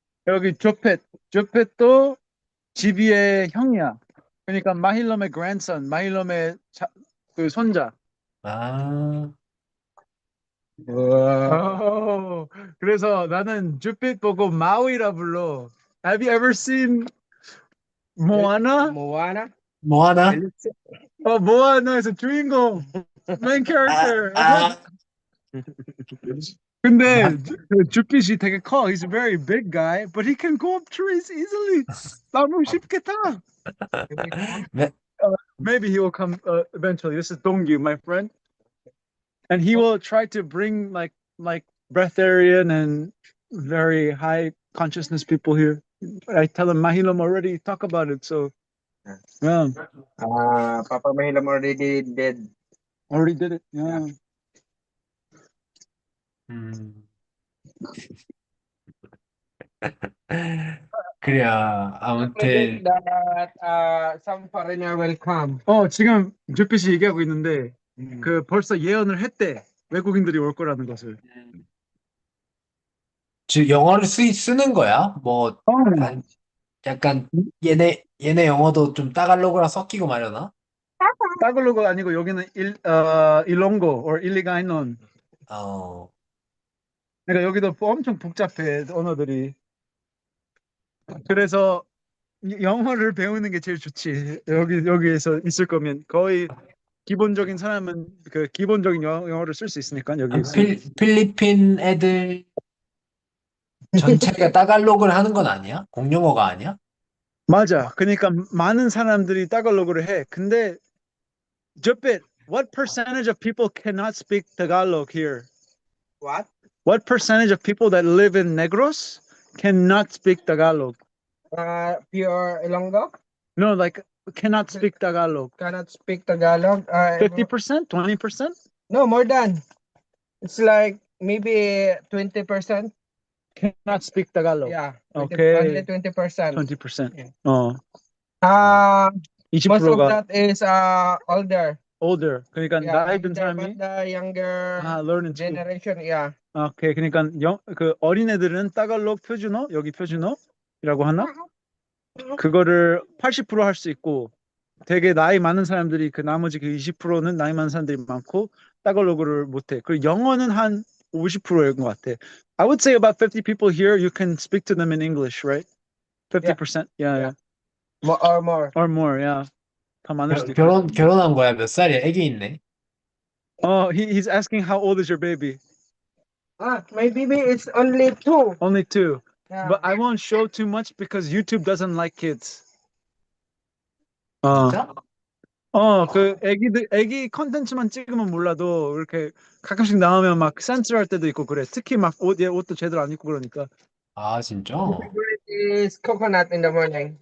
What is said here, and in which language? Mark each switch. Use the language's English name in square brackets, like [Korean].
[Korean] 여기 조펫도 지비의 형이야. 그러니까 마힐럼의 grandson, 마힐럼의 그 손자. 아, 와. 그래서 나는 주빛 보고 마우이라 불러. [English] Have you ever seen 모아나? Moana? [Korean] 뭐 하나? Alicia? 모아나에서 주인공 main 아, [English] character. [Korean] 아, 근데 마- 주빛이 되게 커. [English] He's a very big guy, but he can go up trees easily. [Korean] 나무 쉽게 타. 매- [English] Maybe he will come eventually. This is Dongyu, my friend, and he will try to bring like breatharian and very high consciousness people here. I tell him Mahilom already talk about it, so yeah, Papa Mahilom already did. already did it. Yeah. Yeah. [Korean] 음, 그래요. [English] Predict that some foreigner will come. [Korean] 지금 쭈빛이 얘기하고 있는데 Mm. 그 벌써 예언을 했대. 외국인들이 올 거라는 것을. 즉, 영어를 쓰는 거야? 뭐, 어, 한, 약간, 얘네 영어도 좀 따갈로그랑 섞이고 말려나? 따글로가 아니고 여기는 일롱고 or 일리가이논. 어, 그러니까 여기도 엄청 복잡해 언어들이. 그래서 영어를 배우는 게 제일 좋지. 여기에서 있을 거면 거의 기본적인 사람은 그 기본적인 영어를 쓸 수 있으니까 여기 있으면. 필리핀 애들 전체가 따갈로그를 하는 건 아니야? 공용어가 아니야? 맞아. 그러니까 많은 사람들이 따갈로그를 해. 근데 [English] 저빛, what percentage of people cannot speak Tagalog here? What? What percentage of people that live in Negros cannot speak Tagalog? Pure Ilonggo? No, like cannot speak Tagalog. Cannot speak Tagalog. 50%, 20% No, more than. It's like maybe 20%. cannot speak Tagalog. Yeah. Okay. Only 20%. 20%. Yeah. [Korean] 어, [English] Uh, most of [Korean] 20%가 [English] that is older. older. [Korean] 그러니까 [English] Yeah, [Korean] 나이 든 [English] older, but [Korean] 사람이 [English] the younger learn in school. generation, yeah. [Korean] 오케이. 그러니까 그 어린애들은 따갈록 표준어, 여기 표준어라고 하나? 그거를 80%할 수 있고 되게 나이 많은 사람들이 그 나머지 그 20%는 나이 많은 사람들이 많고 따갈로그를 못해. 그리고 영어는 한 50%인 것 같아. [English] I would say about 50 people here you can speak to them in English, right? Yeah, 50%? Yeah, yeah. yeah. More or more. Or more, yeah. [Korean] 더 많을 수도 있고. 결혼한 거야? 몇 살이야? 애기 있네. [English] He's asking how old is your baby? My baby is only 2. Only 2. Yeah. But I won't show too much because YouTube doesn't like kids. [Korean] 어, 진짜? 그 애기 컨텐츠만 찍으면 몰라도 이렇게 가끔씩 나오면 막 센스할 때도 있고 그래. 특히 막 얘 옷도 제대로 안 입고 그러니까. 아, 진짜? [English] My favorite is coconut in the morning.